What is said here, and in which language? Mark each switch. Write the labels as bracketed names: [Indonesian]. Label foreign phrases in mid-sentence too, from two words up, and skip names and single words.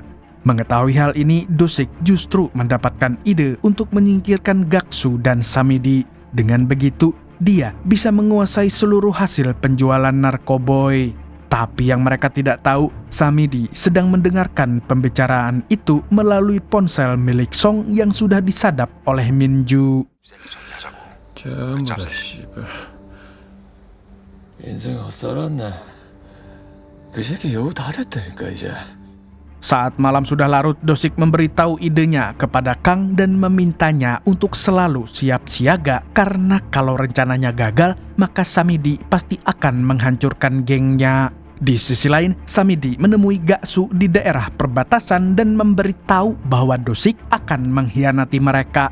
[Indonesian] Mengetahui hal ini, Dosik justru mendapatkan ide untuk menyingkirkan Gaksu dan Samidi. Dengan begitu, dia bisa menguasai seluruh hasil penjualan narkoboy. Tapi yang mereka tidak tahu, Samidi sedang mendengarkan pembicaraan itu melalui ponsel milik Song yang sudah disadap oleh Minju. [Korean] 전부 다 씨발. 인생 헛살았네. 그 새끼 여우 다 됐다니까 이제. [Indonesian] Saat malam sudah larut, Dosik memberitahu idenya kepada Kang dan memintanya untuk selalu siap siaga karena kalau rencananya gagal, maka Samidi pasti akan menghancurkan gengnya. Di sisi lain, Samidi menemui Gaksu di daerah perbatasan dan memberitahu bahwa Dosik akan mengkhianati mereka.